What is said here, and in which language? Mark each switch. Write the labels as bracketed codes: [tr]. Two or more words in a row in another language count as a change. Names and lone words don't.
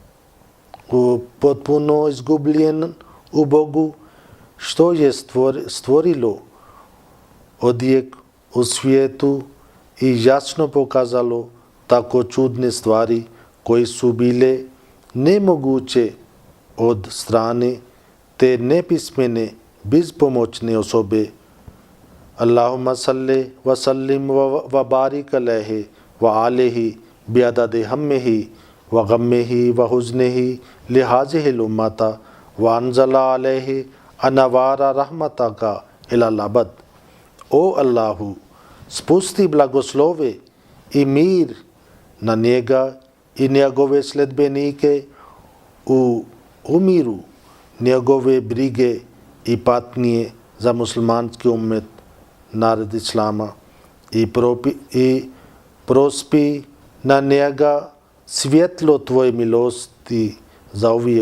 [bs] Potpuno izgubljen u Bogu, što je stvorilo odjek u svijetu i jasno pokazalo tako čudne stvari koje su bile nemoguće od strane te nepismene, bezpomoćne osobe. [ar] اللهم صل وسلم وبارك عليه وآله بعدد همه وغمه وحزنه لهذه الأمة وأنزل عليه أنوار رحمتك إلى الأبد. [bs] O Allahu, spusti blagoslove i mir na njega i njegove sledbenike u umiru njegove brige i patnje za muslimanski ummet, narod Islama, i prospi na njega svjetlo tvoje milosti za uvijek.